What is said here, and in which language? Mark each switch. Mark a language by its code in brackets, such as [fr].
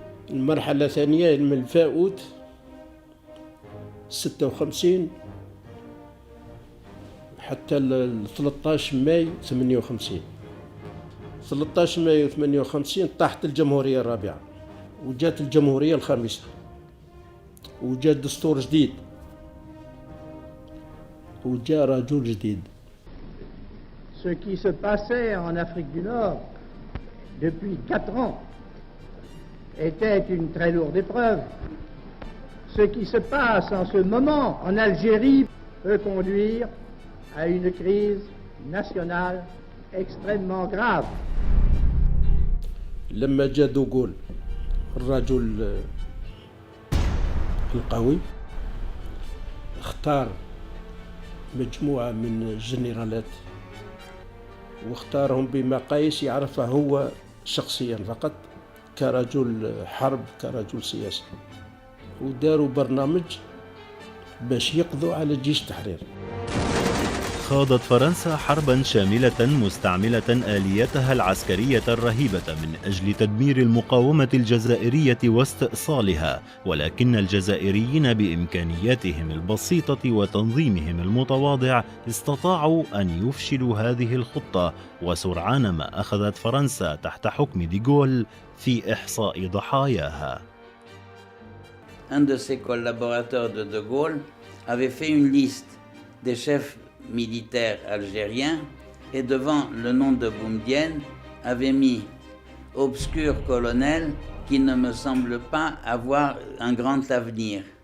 [ar] المرحلة الثانية من الفاوت 56 حتى 13 ماي 58. 13 مايو 58 طاحت الجمهورية الرابعة وجات الجمهورية الخامسة وجات دستور جديد وجاء رجل جديد. [fr] Ce qui se passait en Afrique du Nord depuis 4 ans était une très lourde épreuve. Ce qui se passe en ce moment en Algérie peut conduire à une crise nationale extrêmement grave. [ar] لما جاء دوغول الرجل القوي اختار مجموعة من الجنرالات واختارهم بمقاييس يعرفها هو شخصيا فقط كرجل حرب كرجل سياسي، وداروا برنامج باش يقضوا على جيش التحرير. خاضت فرنسا حربا شاملة مستعملة آليتها العسكرية الرهيبة من أجل تدمير المقاومة الجزائرية واستئصالها، ولكن الجزائريين بإمكانياتهم البسيطة وتنظيمهم المتواضع استطاعوا أن يفشلوا هذه الخطة، وسرعان ما أخذت فرنسا تحت حكم ديغول في إحصاء ضحاياها. [fr] Un de ses collaborateurs de Gaulle avait fait une liste des chefs militaires algériens et devant le nom de Boumediene avait mis obscur colonel qui ne me semble pas avoir un grand avenir.